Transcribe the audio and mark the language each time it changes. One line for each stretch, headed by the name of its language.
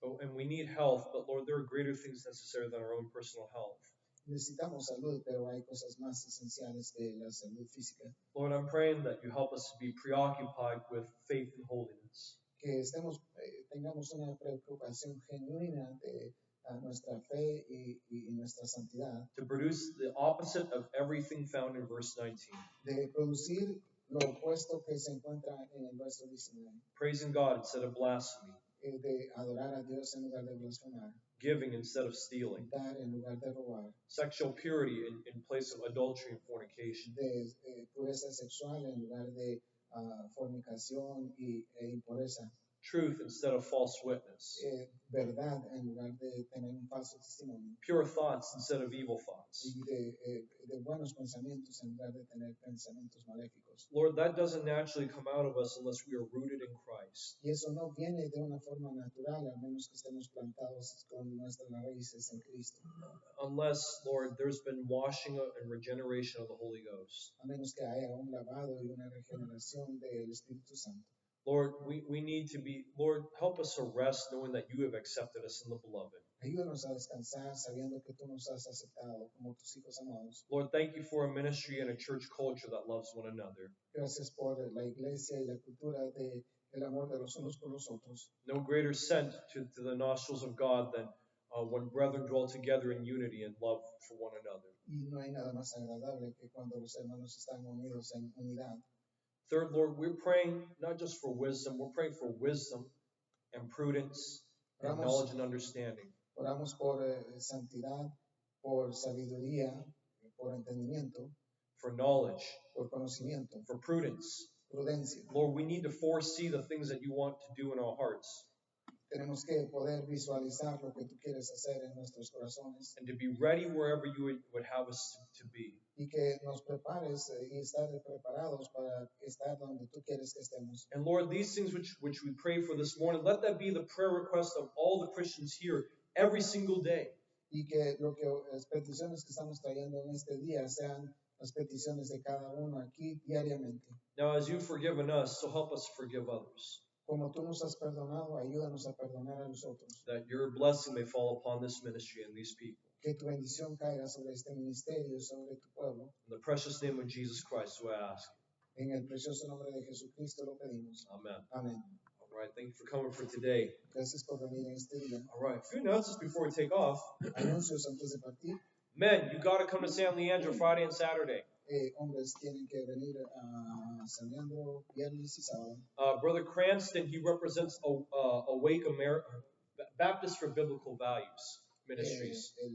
English: Oh, and we need health, but Lord, there are greater things necessary than our own personal health.
Spanish: Necesitamos salud, pero hay cosas más esenciales que la salud física.
English: Lord, I'm praying that you help us to be preoccupied with faith and holiness.
Spanish: Que tengamos una preocupación genuina de nuestra fe y nuestra santidad.
English: To produce the opposite of everything found in verse 19.
Spanish: De producir lo opuesto que se encuentra en el verso 19.
English: Praising God instead of blasphemy.
Spanish: De adorar a Dios en lugar de blasfemar.
English: Giving instead of stealing.
Spanish: Dar en lugar de robar.
English: Sexual purity in place of adultery and fornication.
Spanish: De pureza sexual en lugar de fornicación e impureza.
English: Truth instead of false witness.
Spanish: Verdad en lugar de tener un falso testimonio.
English: Pure thoughts instead of evil thoughts.
Spanish: Y de buenos pensamientos en lugar de tener pensamientos maléficos.
English: Lord, that doesn't naturally come out of us unless we are rooted in Christ.
Spanish: Y eso no viene de una forma natural, a menos que estemos plantados con nuestras raíces en Cristo.
English: Unless, Lord, there's been washing and regeneration of the Holy Ghost.
Spanish: A menos que haya un lavado y una regeneración del Espíritu Santo.
English: Lord, we need to be, Lord, help us to rest knowing that you have accepted us in the beloved.
Spanish: Ayúdanos a descansar sabiendo que tú nos has aceptado como tus hijos amados.
English: Lord, thank you for a ministry and a church culture that loves one another.
Spanish: Gracias por la iglesia y la cultura de el amor de los unos por los otros.
English: No greater scent to the nostrils of God than when brethren dwell together in unity and love for one another.
Spanish: Y no hay nada más agradable que cuando los hermanos están unidos en unidad.
English: Third, Lord, we're praying not just for wisdom, we're praying for wisdom and prudence and knowledge and understanding.
Spanish: Oramos por santidad, por sabiduría, por entendimiento,
English: for knowledge,
Spanish: por conocimiento,
English: for prudence.
Spanish: Prudencia.
English: Lord, we need to foresee the things that you want to do in our hearts.
Spanish: Tenemos que poder visualizar lo que tú quieres hacer en nuestros corazones.
English: And to be ready wherever you would have us to be.
Spanish: Y que nos prepares y estar preparados para estar donde tú quieres que estemos.
English: And Lord, these things which we pray for this morning, let that be the prayer request of all the Christians here every single day.
Spanish: Y que las peticiones que estamos trayendo en este día sean las peticiones de cada uno aquí diariamente.
English: Now, as you've forgiven us, so help us forgive others.
Spanish: Como tú nos has perdonado, ayúdanos a perdonar a los otros.
English: That your blessing may fall upon this ministry and these people.
Spanish: Que tu bendición caiga sobre este ministerio y sobre tu pueblo.
English: In the precious name of Jesus Christ, do I ask.
Spanish: En el precioso nombre de Jesucristo lo pedimos.
English: Amen.
Spanish: Amén.
English: All right, thank you for coming for today.
Spanish: Gracias por venir en este día.
English: All right, a few announcements before we take off.
Spanish: Anuncios antes de partir.
English: Men, you got to come to San Leandro Friday and Saturday.
Spanish: Hombres tienen que venir a San Leandro viernes y sábado.
English: Brother Cranston, he represents Awake America, Baptist for Biblical Values Ministries.